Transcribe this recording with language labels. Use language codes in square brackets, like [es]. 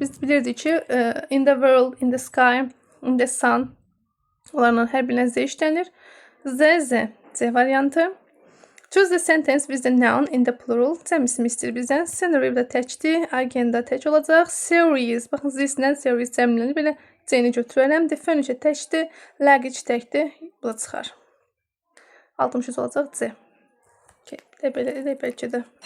[az] Biz bilirdik ki, [en] in the world, in the sky, in the sun. [az] Onlarla hər birinə Z işlənir. Z variantı. [en] Choose the sentence with the noun in the plural. [az] Cəm ismi istəyir bizdən. Scenery də təkdir. Agenda tək olacaq. Series. Baxın, this-lə series cəmlənir. Belə C-ni götürərəm. The furniture təkdir. Luggage təkdir. Bu da çıxar. 63 olacaq C. Okay. Belə edək bəlkə də.